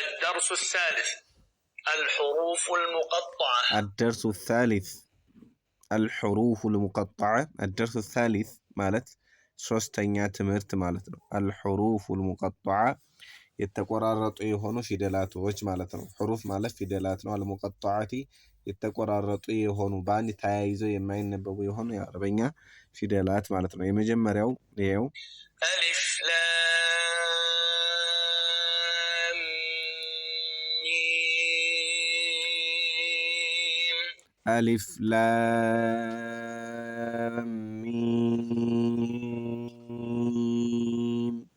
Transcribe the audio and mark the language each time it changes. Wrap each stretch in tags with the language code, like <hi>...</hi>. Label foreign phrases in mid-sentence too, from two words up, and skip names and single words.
<ar>الدرس الثالث الحروف المقطعة. الدرس الثالث الحروف المقطعة الدرس الثالث</ar> <am>مالت ሶስተኛ ትምህርት ማለት ነው።</am> <ar>الحروف المقطعة</ar> <am>የተቆራረጡ የሆኑ ፊደላቶች ማለት ነው። حروፍ ማለት ፊደላት ነው። المقطعات የተቆራረጡ የሆኑ በአንድ ተያይዘው የማይነበቡ የሆኑ የአረበኛ ፊደላት ማለት ነው። የመጀመሪያው ይሄው</am> <ar>ألف لام ميم. ألف لام ميم.</ar>